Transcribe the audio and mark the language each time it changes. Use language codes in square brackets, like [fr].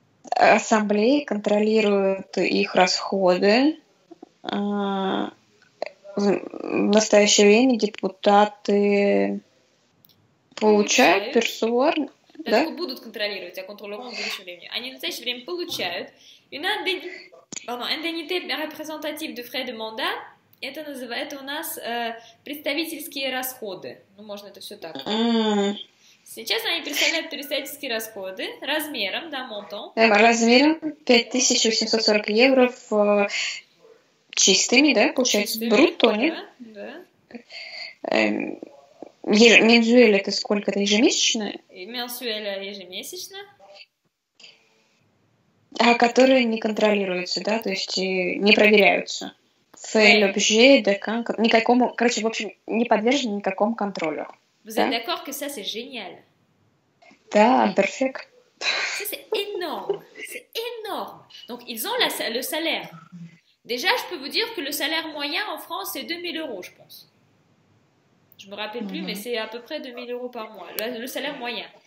[ru] Ассамблеи контролируют их расходы. В настоящее время депутаты получают персуар, да? Будут контролировать, а контролерont в будущем времени. Они в настоящее время получают [fr] une indemnité représentative de frais de mandat. [ru] Это называется у нас представительские расходы. Ну, можно это все так. Сейчас они представляют представительские расходы размером, да, монтом. Размером 5840 евро чистыми, да, получается, брутто, нет? Да. Мензуэль это сколько? Это ежемесячно? Менсуэль ежемесячно. Которые не контролируются, да, то есть не проверяются. [fr] L'objet de [ru] никакому, короче, в общем, не подвержены никакому контролю. [fr] Vous êtes d'accord que ça, c'est génial? [ru] Да, [en] perfect. [fr] Ça, c'est énorme. C'est énorme. Donc, ils ont le salaire. Déjà, je peux vous dire que le salaire moyen en France, c'est 2000 €, je pense. Je me rappelle plus, mais c'est à peu près 2000 € par mois, le salaire moyen.